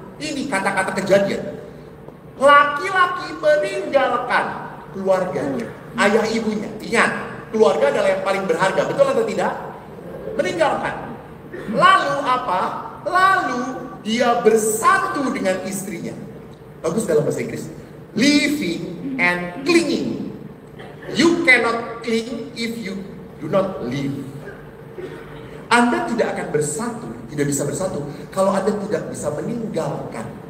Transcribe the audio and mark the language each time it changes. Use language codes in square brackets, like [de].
[id] Ini kata-kata Kejadian. Laki-laki meninggalkan keluarganya, ayah ibunya. Ingat, keluarga adalah yang paling berharga, betul atau tidak? Meninggalkan. Lalu apa? Lalu dia bersatu dengan istrinya. Bagus dalam bahasa Inggris. [en] Living and clinging. You cannot cling if you do not live. [id] Anda tidak akan bersatu, tidak bisa bersatu kalau Anda tidak bisa meninggalkan.